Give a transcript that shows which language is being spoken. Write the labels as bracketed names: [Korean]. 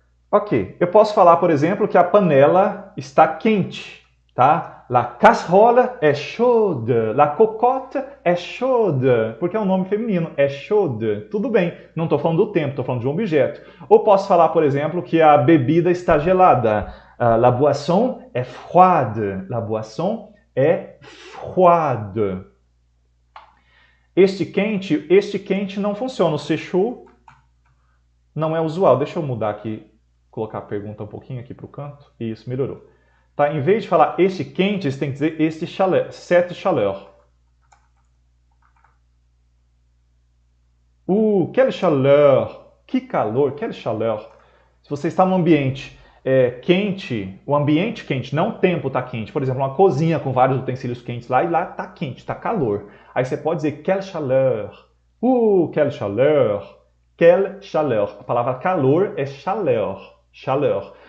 [Portuguese] Ok, eu posso falar, por exemplo, que a panela está quente, tá? [French] La casserole é chaude, la cocotte é chaude, [Portuguese] porque é um nome feminino, é chaude. Tudo bem, não estou falando do tempo, estou falando de um objeto. Ou posso falar, por exemplo, que a bebida está gelada. [French] La boisson est froide, la boisson est froide. [Portuguese] Este quente não funciona. O chaud não é usual. Deixa eu mudar aqui, colocar a pergunta um pouquinho aqui para o canto. Isso, melhorou. Tá? Em vez de falar este quente, você tem que dizer este chaleur, [French] cette chaleur. Quelle chaleur, que calor, quelle chaleur. [Portuguese] Se você está num ambiente quente, o ambiente quente, não o tempo está quente. Por exemplo, uma cozinha com vários utensílios quentes lá, e lá está quente, está calor. Aí você pode dizer [French] quelle chaleur. Quelle chaleur. Quelle chaleur. [Portuguese] A palavra calor é chaleur. Chaleur.